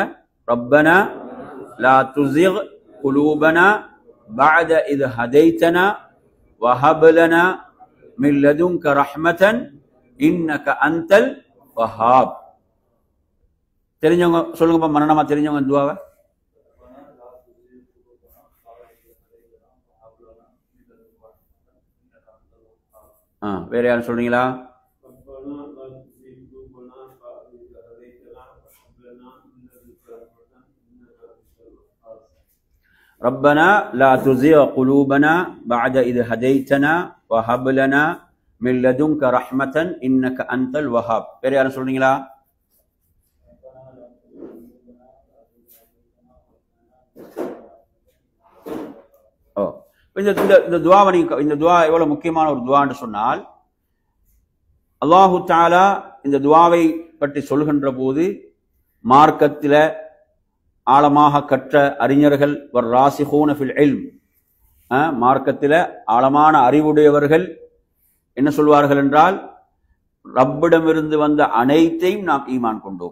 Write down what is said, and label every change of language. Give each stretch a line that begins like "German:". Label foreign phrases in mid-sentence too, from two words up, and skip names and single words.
Arabic: ربنا لا تزغ قلوبنا بعد إذ هديتنا وهب لنا من لدنك رحمة إنك أنت الوهاب.
Tamil: தெரிஞ்சவங்க சொல்லுங்க, மரணமா தெரிஞ்சவங்க துஆவை. வேற யாரும் சொல்றீங்களா?
Arabic: ربنا لا تزغ قلوبنا بعد إذ هديتنا وهب لنا من لدنك رحمة إنك أنت الوهاب.
Tamil: வேற யாரும் சொல்றீங்களா? இந்த துஆவை இந்த துஆ எவ்வளவு முக்கியமான ஒரு துஆன்னு சொன்னால்,
Arabic: الله تعالى
Tamil: இந்த துஆவை பற்றி சொல்கின்ற போது மார்க்கத்தில ஆழமாக கற்ற அறிஞர்கள்
Arabic: والراسخون في العلم,
Tamil: மார்க்கத்தில ஆழமான அறிவுடையவர்கள் என்ன சொல்வார்கள் என்றால், ரப்பிடமிருந்து வந்த அனைத்தையும் நாம் ஈமான் கொண்டோம்.